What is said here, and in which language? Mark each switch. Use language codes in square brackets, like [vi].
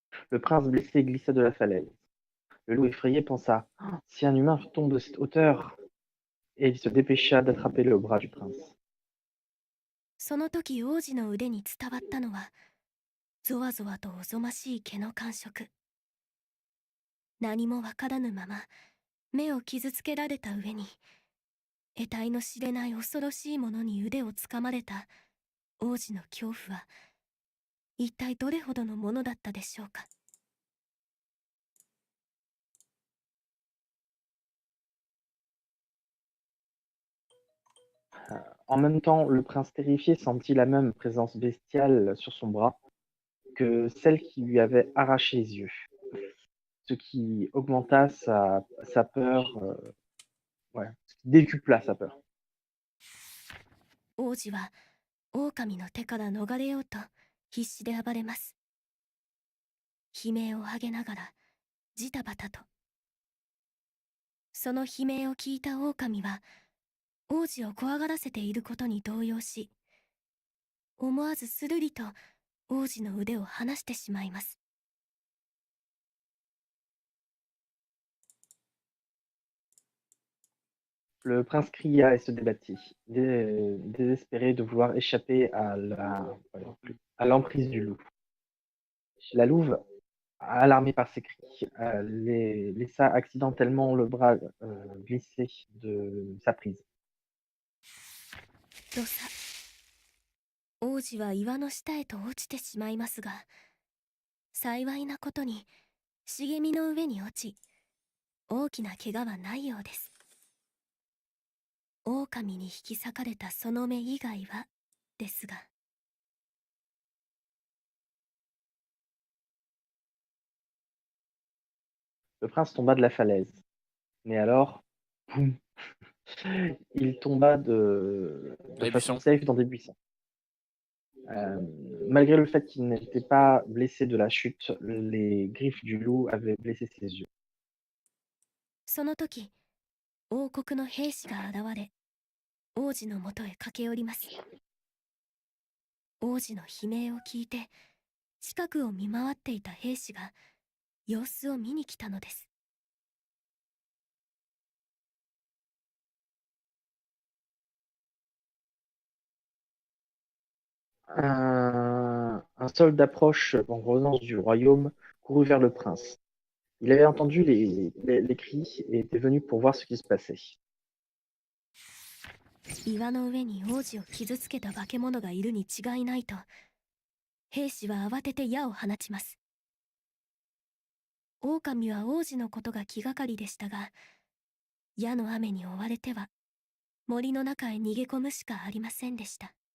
[fr] Le prince blessé glissa de la falaise. Le loup effrayé pensa: Ah, si un humain tombe de cette hauteur, et il se dépêcha d'attraper le bras du prince. [ja] その時王子の腕に伝わったのはゾワゾワとおぞましい毛の感触。何もわからぬまま目を傷つけられた上に、得体の知れない恐ろしいものに腕をつかまれた王子の恐怖は一体どれほどのものだったでしょうか。 [fr] En même temps, le prince terrifié sentit la même présence bestiale sur son bras que celle qui lui avait arraché les yeux, ce qui augmenta sa peur, décupla sa peur. [ja] 王子は狼の手から逃れようと必死で暴れます。悲鳴を上げながらジタバタと。その悲鳴を聞いた狼は王子を怖がらせていることに動揺し、思わずするりと王子の腕を離してしまいます。 [fr] Le prince cria et se débattit, désespéré de vouloir échapper à l'emprise du loup. La louve, alarmée par ses cris, laissa accidentellement le bras glisser de sa prise. [ja] とさ、王子は岩の下へと落ちてしまいますが、幸いなことに茂みの上に落ち、大きな怪我はないようです。狼に引き裂かれたその目以外はですが。 [fr] Le prince tomba de la falaise. Mais alors, boum, il tomba de Les façon buissons. safe dans des buissons. Malgré le fait qu'il n'était pas blessé de la chute, les griffes du loup avaient blessé ses yeux. [ja] その時、王国の兵士が現れ、王子のもとへ駆け寄ります。王子の悲鳴を聞いて、近くを見回っていた兵士が様子を見に来たのです。 [fr] Un soldat proche en provenance du royaume courut vers le prince. Il avait entendu les cris et était venu pour voir ce qui se passait. [ja] 岩の上に王子を傷つけた化け物がいるに違いないと兵士は慌てて矢を放ちます。狼は王子のことが気がかりでしたが、矢の雨に追われては森の中へ逃げ込むしかありませんでした。